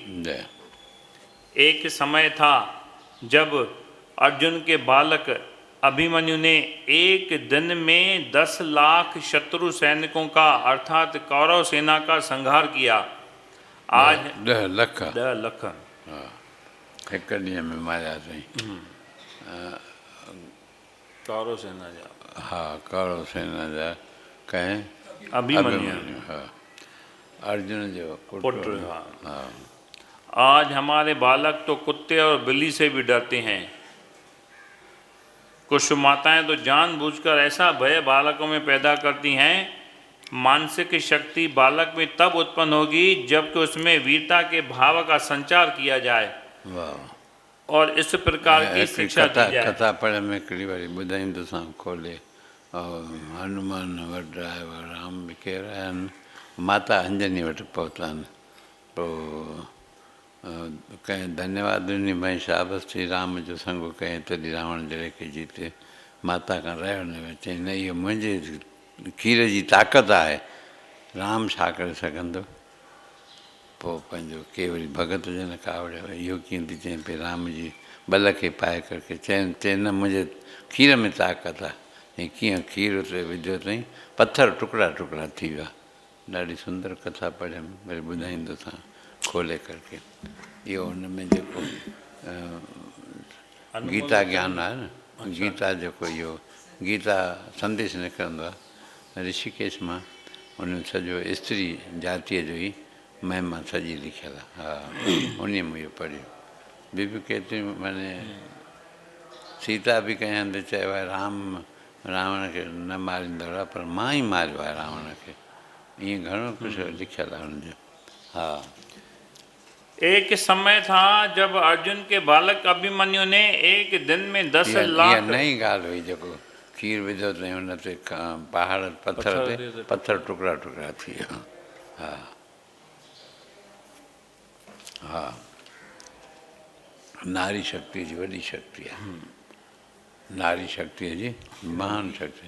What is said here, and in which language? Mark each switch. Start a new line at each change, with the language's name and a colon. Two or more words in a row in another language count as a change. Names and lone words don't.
Hindi: एक समय था जब अर्जुन के बालक अभिमन्यु ने एक दिन में 10 लाख शत्रु सैनिकों का अर्थात कौरव सेना का संहार किया। आज
Sindhi: 10 लख 10 लख एक ॾींहं में मारिया अथई। कौरव सेना जा हा, कौरव सेना जा कंहिं अभिमन्यु हा, अर्जुन जो पुत्र। हा।
Hindi: आज हमारे बालक तो कुत्ते और बिल्ली से भी डरते हैं। कुछ माताएं तो जानबूझकर ऐसा भय बालकों में पैदा करती हैं। मानसिक शक्ति बालक में तब उत्पन्न होगी जबकि उसमें वीरता के भाव का संचार किया जाए और इस प्रकार की शिक्षा दी जाए।
Sindhi: कथा पढ़े में हिकिड़ी वारी ॿुधाईंदोसां खोले। हनुमान वटि आयो, राम बि केरु आया आहिनि, माता अंजनी वटि पहुता आहिनि। पोइ कंहिं धन्यवाद ॾिनी, भई शाबस थी, राम जो संग कयईं तॾहिं रावण जड़े खे जीते। माता खां रहियो न वियो, चई न इहो मुंहिंजे खीर जी ताक़त आहे, राम छा करे सघंदो। पोइ पंहिंजो के वरी भगत जन कावड़े इहो कीअं थी चई पई राम जी बल खे पाए करके चई न मुंहिंजे खीर में ताक़त आहे। ऐं कीअं खीर उते विधो अथई, पथर टुकड़ा टुकड़ा थी विया। ॾाढी सुंदर कथा पढ़ियमि, वरी ॿुधाईंदोसां खोले करके। इहो हुन में जेको गीता ज्ञान आहे न, गीता जेको इहो गीता संदेश निकिरंदो आहे ऋषिकेश मां, उन सॼो स्त्री जातीअ जो ई महिमा सॼी लिखियलु आहे। हा, उन में इहो पढ़ियो। ॿियूं बि केतिरियूं माने सीता बि कंहिं हंधि चयो आहे राम रावण खे न मारींदो आहे, पर मां ई मारियो आहे रावण खे। ईअं घणो कुझु लिखियलु आहे हुनजो। हा।
Hindi: एक समय था जब अर्जुन के बालक अभिमन्यु ने एक दिन में 10 लाख
Sindhi: नई ॻाल्हि हुई, जेको खीर विधो अथई हुन ते पहाड़ पथर ते पथर टुकड़ा टुकड़ा थी विया। हा हा, नारी शक्ति जी वॾी शक्ति आहे। नारी शक्तिअ जी महान शक्ति।